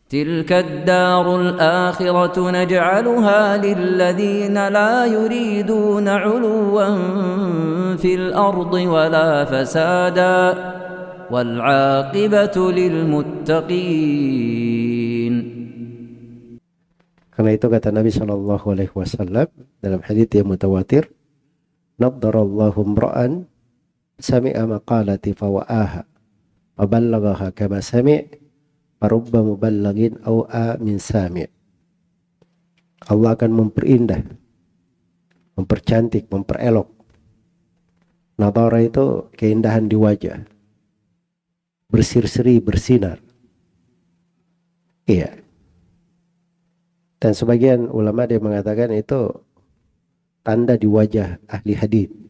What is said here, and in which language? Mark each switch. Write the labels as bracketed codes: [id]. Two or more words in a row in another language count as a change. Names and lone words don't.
[ar] تلك الدار الآخرة نجعلها للذين لا يريدون علوا في الأرض ولا فسادا والعاقبة للمتقين. [id] Karena itu kata Nabi [ar] صلى الله عليه وسلم [id] dalam hadits yang mutawatir, [ar] "نضر الله امرأ سمع مقالتي فوعاها فبلغها كما سمع فرب مبلغ أوعى من سامع'." [id] Allah akan memperindah, mempercantik, memperelok. Nadara itu keindahan di wajah, berseri-seri, bersinar. Iya. Dan sebagian ulama dia mengatakan itu tanda di wajah ahli hadits.